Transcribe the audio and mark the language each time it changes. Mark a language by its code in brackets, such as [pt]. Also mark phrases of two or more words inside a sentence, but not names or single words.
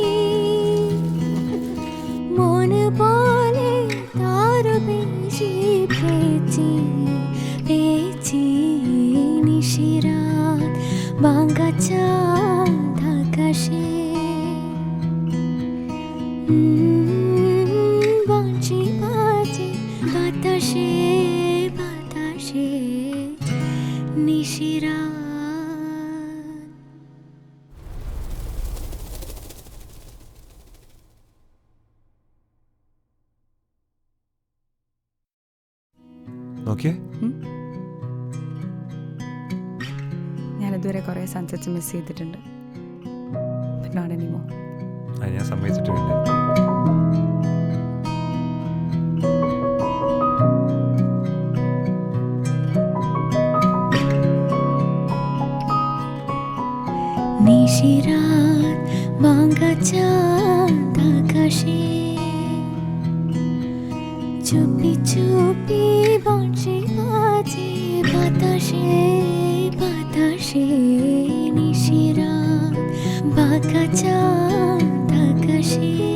[bn] মন বলে তার বেশি পেয়েছি নিশিরাত ভাঙা চাঁদ আকাশে বাঁশি বাজে বাতাসে বাতাসে নিশিরাত। [ml] നോക്കിയേ ഞാനിതുവരെ കുറേ [en] sunsets miss [ml] ചെയ്തിട്ടുണ്ട്. [en] But not anymore. [ml] അത് ഞാൻ സമ്മതിച്ചിട്ടുണ്ട്. [bn] নিশিরাত ভাঙা চাঁদ আকাশে চুপি চুপি বাঁশি বাজে বাতাসে বাতাসে নিশিরাত ভাঙা চাঁদ আকাশে